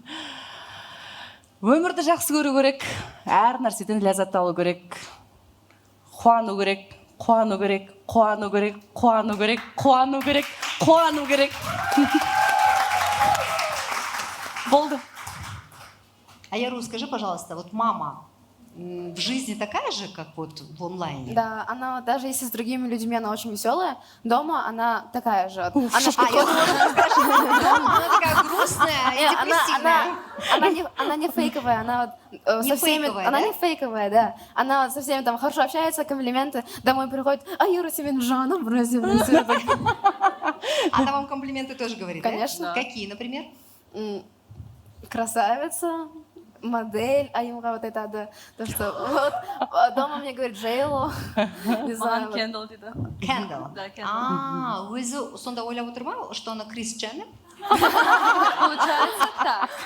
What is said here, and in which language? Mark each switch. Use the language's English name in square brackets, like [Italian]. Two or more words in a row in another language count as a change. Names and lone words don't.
[Kazakh] Өмірді жақсы көру керек, әр нәрседен ләззат алу керек. Қуану керек, қуану керек, қуану керек, қуану керек, қуану керек, қуану керек. Болды. [Russian] А Яру, скажи, пожалуйста, вот мама в жизни такая же, как вот в онлайне? Да, она даже если с другими людьми она очень веселая, дома она такая же. Она, Я думала, дома она такая грустная и депрессивная. она не фейковая, она вот, Не со всеми, фейковая, она да? не фейковая, да. Она вот со всеми там хорошо общается, комплименты. Домой приходит, а Юра сегодня Жанна бросил. Она вам комплименты тоже говорит, да? Конечно. Какие, например? Красавица, модель, а ему вот это, да, то, что вот дома мне говорит Джейло, не знаю. [Kazakh] Маған Кендалл дейді. Кендалл. [Russian] Да, Кендалл. [Kazakh] Өзі сонда ойлап отыр ма, [Russian] что она Крис Дженнер? Получается так.